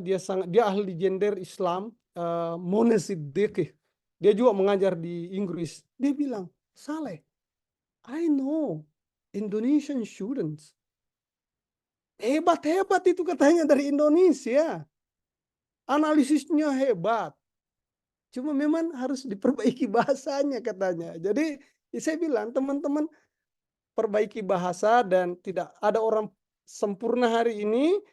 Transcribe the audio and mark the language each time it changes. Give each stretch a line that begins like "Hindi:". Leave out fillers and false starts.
Indonesian: Dia ahli gender Islam, Mona Siddiqui. Dia juga mengajar di Inggris. Dia bilang,
English: Saleh, I know Indonesian students.
Indonesian: Hebat-hebat itu katanya dari Indonesia. Analisisnya hebat. Cuma memang harus diperbaiki bahasanya katanya. Jadi saya bilang teman-teman perbaiki bahasa dan tidak ada orang sempurna hari ini.